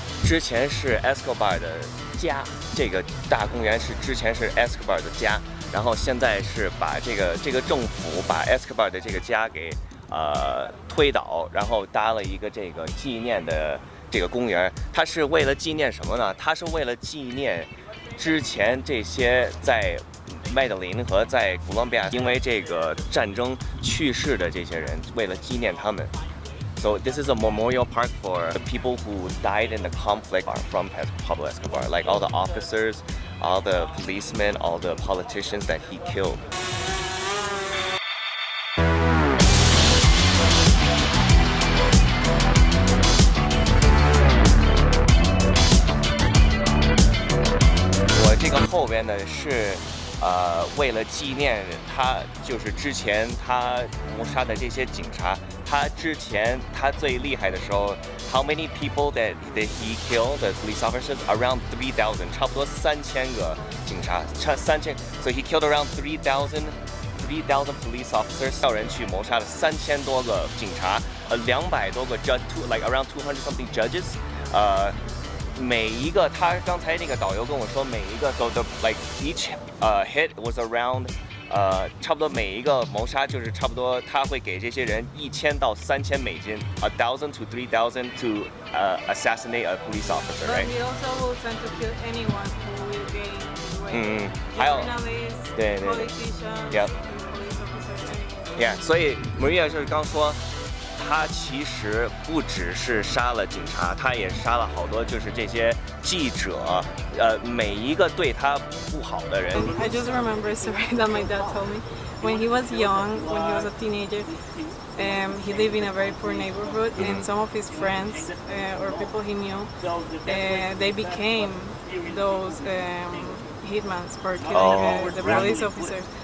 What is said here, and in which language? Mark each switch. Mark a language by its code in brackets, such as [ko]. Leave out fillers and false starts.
[zh] 之前是 Escobar 的家，这个大公园之前是 Escobar 的家，然后现在是把这个政府把 Escobar 的这个家给推倒，然后搭了一个这个纪念的这个公园。它是为了纪念什么呢？它是为了纪念之前这些在麦德林和在哥伦比亚因为这个战争去世的这些人，为了纪念他们。 [en] So this is a memorial park for the people who died in the conflict from Pablo Escobar, like all the officers, all the policemen, all the politicians that he killed. [zh] 我这个后边呢是为了纪念他，就是之前他谋杀的这些警察。他之前他最厉害的时候 [en] ，how many people that he killed the police officers? Around 3,000， [zh] 差不多3000个警察，差3000。 [en] So he killed around 3,000 police officers， [zh] 要人去谋杀了3000多个警察，200多个 [en] like around 200 something judges， [zh] 每一个他刚才那个导游跟我说，每一个 [en] so the like each hit was around。 [zh] 差不多每一个谋杀就是差不多，他会给这些人1000到3000美金 ， [en] 1,000 to 3,000 to assassinate a police officer, right? But he also will send to kill anyone who will gain his way. [zh] 还有 [en] Journalists, [zh] 对 [en] politicians, Yep. police officers, [zh] Yeah， 所以 Maria 就是刚说，他其实不只是杀了警察，他也杀了好多就是这些记者，每一个对他不好的人。 [en] I just remember a story that my dad told me. When he was young, when he was a teenager, he lived in a very poor neighborhood, and some of his friends or people he knew, they became those hitmans for killing the police officers.